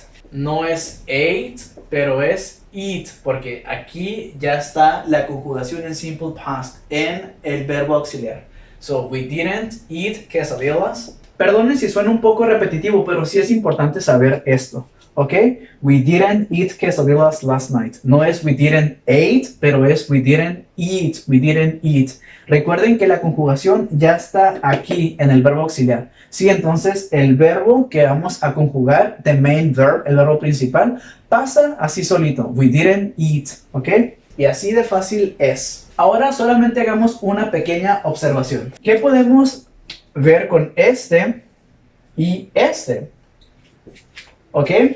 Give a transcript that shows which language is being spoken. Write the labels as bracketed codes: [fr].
[es] No es ate, pero es eat, porque aquí ya está la conjugación en simple past en el verbo auxiliar. [en] So, we didn't eat quesadillas. [es] Perdonen si suena un poco repetitivo, pero sí es importante saber esto. ¿Ok? [en] We didn't eat quesadillas last night. [es] No es [en] we didn't ate, [es] pero es [en] we didn't eat. [es] Recuerden que la conjugación ya está aquí en el verbo auxiliar. Sí, entonces el verbo que vamos a conjugar, [en] the main verb, [es] el verbo principal, pasa así solito. [en] We didn't eat. [es] ¿Ok? Y así de fácil es. Ahora solamente hagamos una pequeña observación. ¿Qué podemos ver con este y este? ¿Ok?